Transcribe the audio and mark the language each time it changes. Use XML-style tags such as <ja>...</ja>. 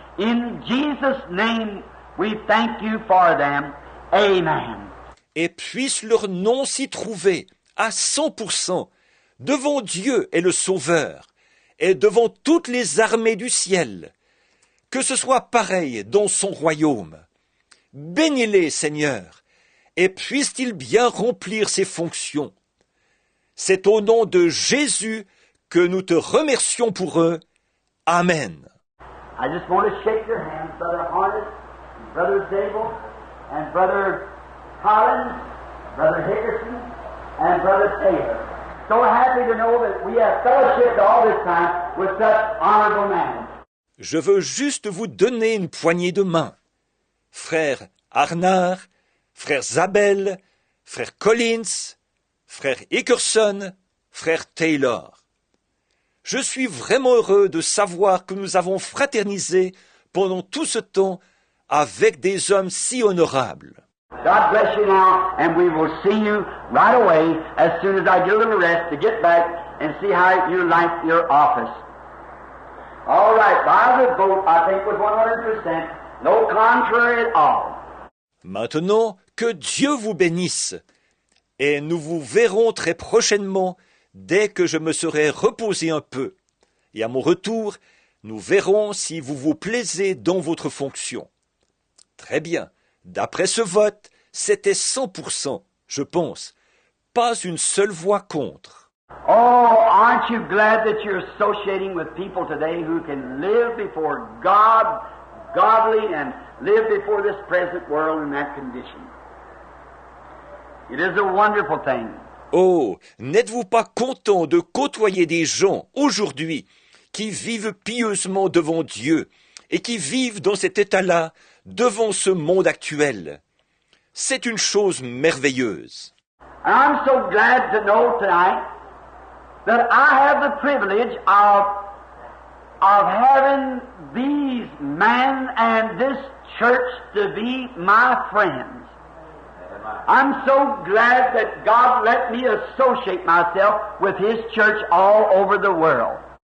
<en>In Jesus' name, we thank you for them. Amen.</en> <fr>Et puisse leur nom s'y trouver à 100% devant Dieu et le Sauveur et devant toutes les armées du ciel. Que ce soit pareil dans son royaume. Bénis-les, Seigneur, et puisse-t-il bien remplir ses fonctions. C'est au nom de Jésus que nous te remercions pour eux. Amen.</fr> <en>I just want to shake your hands, Brother Harnett, Brother Zabel, and Brother Collins, Brother Hickerson, and Brother Taylor. So happy to know that we have fellowshiped all this time with such honorable men.</en> <fr>Je veux juste vous donner une poignée de main. Frère Arnard, frère Zabel, frère Collins, frère Hickerson, frère Taylor. Je suis vraiment heureux de savoir que nous avons fraternisé pendant tout ce temps avec des hommes si honorables.</fr> <en>God bless you now, and we will see you right away as soon as I get a little rest to get back and see how you like your office. All right, by the vote, I think was 100%, no contrary at all.</en> <fr>Maintenant, que Dieu vous bénisse, et nous vous verrons très prochainement dès que je me serai reposé un peu. Et à mon retour, nous verrons si vous vous plaisez dans votre fonction. Très bien. D'après ce vote, c'était 100%, je pense. Pas une seule voix contre.</fr> <en>Oh, aren't you glad that you're associating with people today who can live before God, godly, and live before this present world in that condition? It is a wonderful thing.</en> <fr>Oh, n'êtes-vous pas content de côtoyer des gens aujourd'hui qui vivent pieusement devant Dieu et qui vivent dans cet état-là devant ce monde actuel? C'est une chose merveilleuse.</fr> <en>And I'm so glad to know tonight that I have the privilege of having these men and this church to be my friends. I'm so glad that God let me associate myself with His church all over the world.</en>